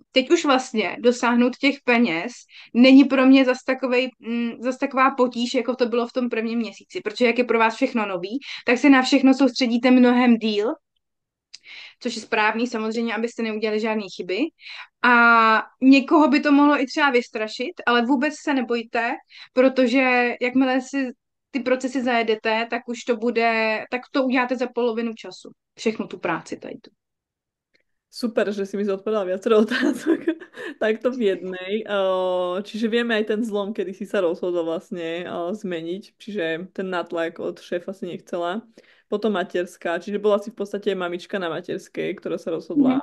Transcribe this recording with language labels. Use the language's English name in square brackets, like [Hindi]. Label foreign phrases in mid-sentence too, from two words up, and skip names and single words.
[Czech] Teď už vlastně dosáhnout těch peněz není pro mě zas taková potíž, jako to bylo v tom prvním měsíci, protože jak je pro vás všechno nový, tak se na všechno soustředíte mnohem díl, což je správný samozřejmě, abyste neudělali žádné chyby. A někoho by to mohlo i třeba vystrašit, ale vůbec se nebojte, protože jakmile si ty procesy zajedete, tak to uděláte za polovinu času. Všechno tu práci tady. [Slovak] Super, že si mi zodpovedala viacero otázok takto v jednej. Čiže vieme aj ten zlom, kedy si sa rozhodol vlastne zmeniť. Čiže ten natlak od šéfa si nechcela. Potom materská, čiže bola si v podstate mamička na materskej, ktorá sa Mhm.